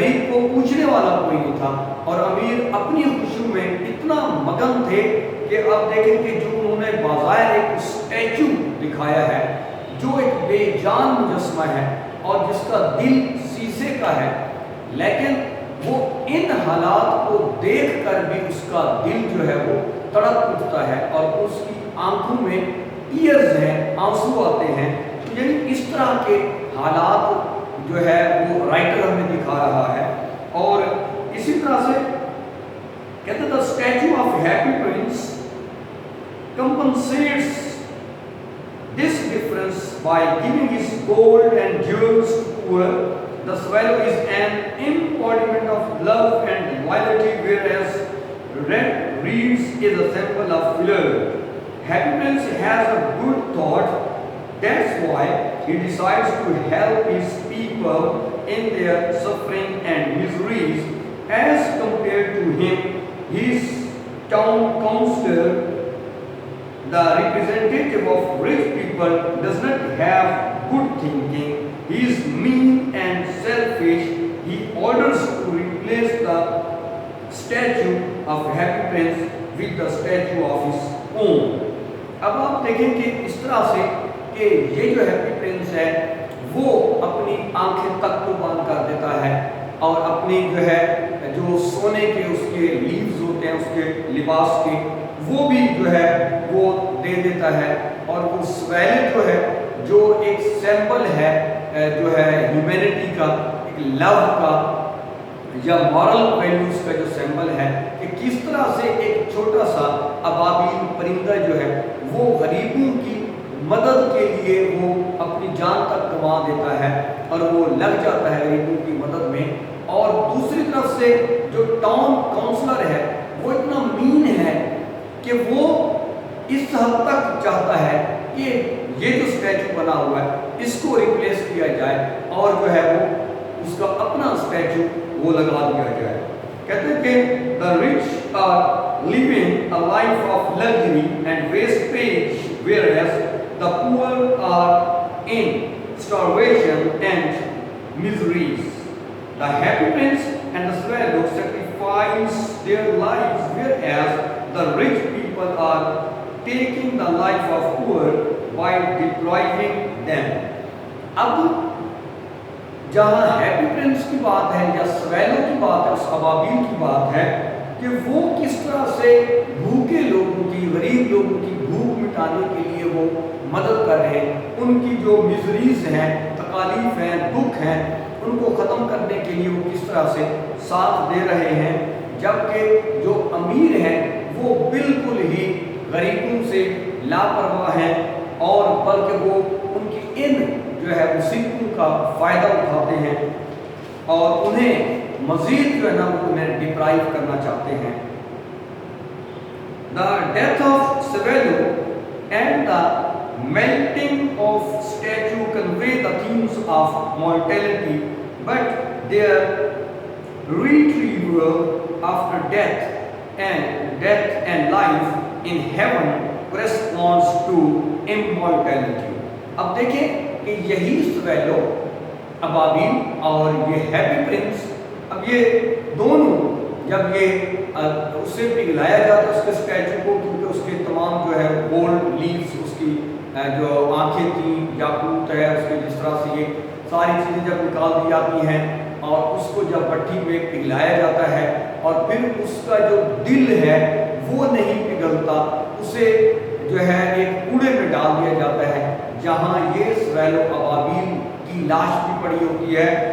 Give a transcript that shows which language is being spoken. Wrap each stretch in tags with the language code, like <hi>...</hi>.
<hi>को पूछने वाला कोई नहीं था और अमीर अपनी खुशियों में इतना मगन थे कि अब देखें कि जो उन्होंने बाज़ाहिर एक स्टैचू दिखाया है जो एक बेजान मुजस्मा है और जिसका दिल शीशे का है, लेकिन वो इन हालात को देखकर भी उसका दिल जो है वो तड़प उठता है और उसकी आंखों में टीयर्स हैं, आंसू आते हैं। तो यानी इस तरह के हालात जो है वो राइटर हमें दिखा रहा है। और इसी तरह से कहते</hi> <en>The statue of Happy Prince compensates this difference by giving his gold and jewels to poor. The swallow is an embodiment of love and loyalty, whereas red reeds is a symbol of failure. Happy Prince has a good thought. That's why he decides to help his people in their suffering and miseries. As compared to him, his town councillor, the representative of rich people, does not have good thinking. He is mean and selfish. He orders to replace the statue of Happy Prince with the statue of his own.</en> <hi>अब आप देखें कि इस तरह से कि ये जो हैप्पी प्रिंस है वो अपनी आंखें तक को बंद कर देता है और अपनी जो है जो सोने के उसके लीव्स होते हैं उसके लिबास के वो भी जो है वो दे देता है और वो स्वैले जो है जो एक सिंबल है जो है ह्यूमैनिटी का, एक लव का या मॉरल वैल्यूज का जो सिंबल है कि किस तरह से एक छोटा सा अबाबील परिंदा जो है वो गरीबों की मदद के लिए वो अपनी जान तक गंवा देता है और वो लग जाता है गरीबों की मदद में। और दूसरी तरफ से जो टाउन काउंसलर है वो इतना मीन है कि वो इस हद तक चाहता है कि ये जो स्टैचू बना हुआ है इसको रिप्लेस किया जाए और जो है वो उसका अपना स्टैचू वो लगा दिया जाए। कहते हैं कि</hi> <en>the rich are living a life of luxury and wastage, whereas the poor are in starvation and miseries. The Happy Prince and the swallow sacrifice their lives, whereas the rich people are taking the life of poor by depriving them.</en> <hi>अब जहाँ happy Prince की बात है या swallow की बात है, उस अबाबील की बात है कि वो किस तरह से भूखे लोगों की, गरीब लोगों की भूख मिटाने के लिए वो मदद कर रहे हैं, उनकी जो मिजरीज हैं, तकालीफ हैं, दुख हैं, उनको ख़त्म करने के लिए वो किस तरह से साथ दे रहे हैं, जबकि जो अमीर हैं वो बिल्कुल ही गरीबों से लापरवाह हैं और बल्कि वो उनकी इन जो है मुसीबतों का फ़ायदा उठाते हैं और उन्हें मज़ीद जो है ना वो उन्हें डिप्राइव करना चाहते हैं।</hi> <en>The death of Swallow and the melting of statue convey the themes of mortality, but their retrieval after death and life in heaven corresponds to immortality.</en> <hi>अब देखें कि यही स्वैलो अबाबील और ये हैप्पी प्रिंस, अब ये दोनों जब ये उससे पिघलाया जाता है उसके स्टैचू को, क्योंकि उसके तमाम जो है गोल्ड लीव्स, उसकी जो आंखें थी, याकूत है, उसके जिस तरह से ये सारी चीज़ें जब निकाल दी जाती हैं और उसको जब भट्टी में पिघलाया जाता है और फिर उसका जो दिल है वो नहीं पिघलता, उसे जो है एक कूड़े में डाल दिया जाता है जहाँ ये स्वैलो अबाबील की लाश भी पड़ी होती है।</hi>